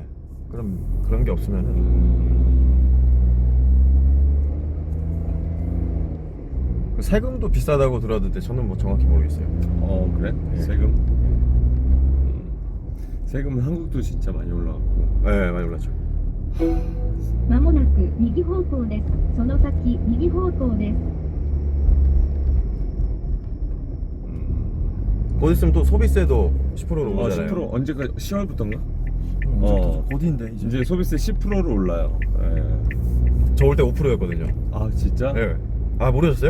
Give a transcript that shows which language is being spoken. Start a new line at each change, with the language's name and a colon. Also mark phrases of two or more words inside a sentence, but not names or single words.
Korean: 그런 게 없으면은 세금도 비싸다고 들었는데 저는 뭐 정확히 모르겠어요. 그래? 예. 세금? 세금은 한국도 진짜 많이 올라갔고. 예, 많이 올랐죠.
Japanese: まもなく右方向です。その先右方向です。
Korean: 곧 있으면 또 소비세도 10%로 오르잖아요. 10% 언제까 10월부터인가? 곧인데 이제 소비세 10%로 올라요. 예. 저 올 때 5%였거든요. 아 진짜? 예. 아, 모르셨어요?